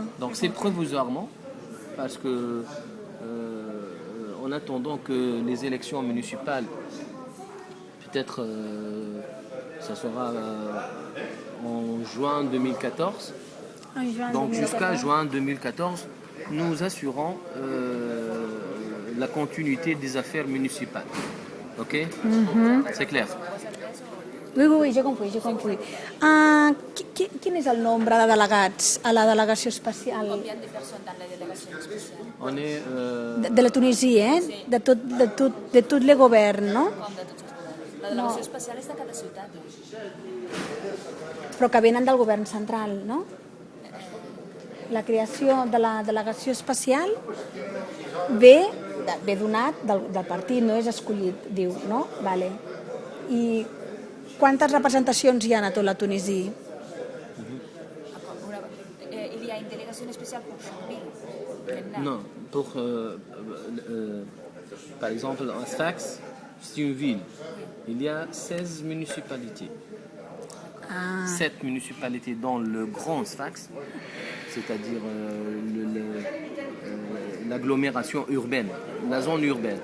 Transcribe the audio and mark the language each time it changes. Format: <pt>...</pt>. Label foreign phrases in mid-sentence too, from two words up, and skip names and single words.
<fr>Donc c'est provisoirement parce que en attendant que les élections municipales, peut-être ça sera en juin 2014. Donc jusqu'à juin 2014, nous assurons la continuité des affaires municipales. Ok? C'est clair? Oui, j'ai compris.</fr> <ca>Quin és el nombre de delegats a la delegació especial</ca> <fr>Combien de personnes dans la délégation spéciale? On est... de la Tunisie,</fr> <ca>de tot el govern, no? Comme de tots els governs. La delegació especial és de cada ciutat. Però que venen del govern central, no? La creació de la delegació especial ve donat del partit, no és escollit, diu, no? Vale. I quantes representacions hi ha a tota la Tunisie?</ca> <fr>Il y a une délégation spéciale pour chaque ville. Non, par exemple, en Sfax, c'est une ville. Il y a 16 municipalités. 7 municipalités dans le grand Sfax, c'est-à-dire l'agglomération urbaine, la zone urbaine.</fr>